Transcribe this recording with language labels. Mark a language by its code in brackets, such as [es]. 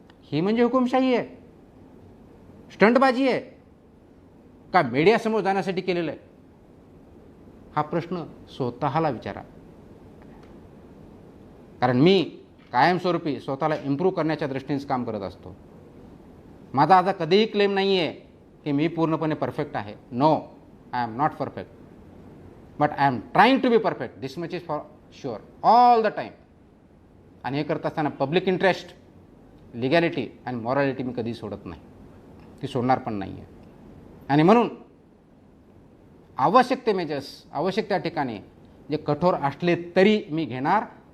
[mr] ही म्हणजे हुकुमशाही आहे, स्टंटबाजी आहे का मीडियासमोर जाण्यासाठी केलेलं आहे. हा प्रश्न स्वतःला विचारा. कारण मी कायमस्वरूपी स्वतःला इम्प्रूव्ह करण्याच्या दृष्टीनेच काम करत असतो. माझा आता कधीही क्लेम नाही आहे की मी पूर्णपणे परफेक्ट आहे. [en] No, I am not perfect, but I am trying to be perfect. This much is for sure all the time. [mr] आणि हे करत असताना पब्लिक इंटरेस्ट, लिगॅलिटी आणि मॉरॅलिटी मी कधी सोडत नाही, ती सोडणार पण नाही आहे. आणि म्हणून आवश्यक ते मेजर्स, आवश्यक त्या ठिकाणी जे कठोर असले तरी मी घेणार.